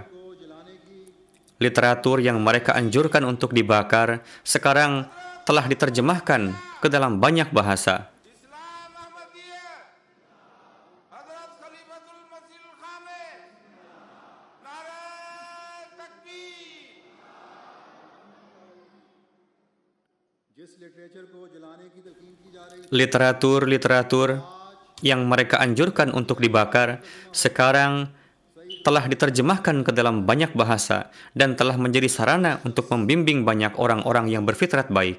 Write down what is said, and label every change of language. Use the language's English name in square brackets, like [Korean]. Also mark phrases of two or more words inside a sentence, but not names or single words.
[Indonesian] Literatur yang mereka anjurkan untuk dibakar sekarang telah diterjemahkan ke dalam banyak bahasa. Islam Ahmadiyah, [Urdu] حضرت خلیفۃ المسیح الخامس، نعرۂ تکبیر. جس لٹریچر کو جلانے کی تلقین کی جا رہی [Indonesian] Literatur yang mereka anjurkan untuk dibakar sekarang telah diterjemahkan ke dalam banyak bahasa dan telah menjadi sarana untuk membimbing banyak orang-orang yang berfitrat baik.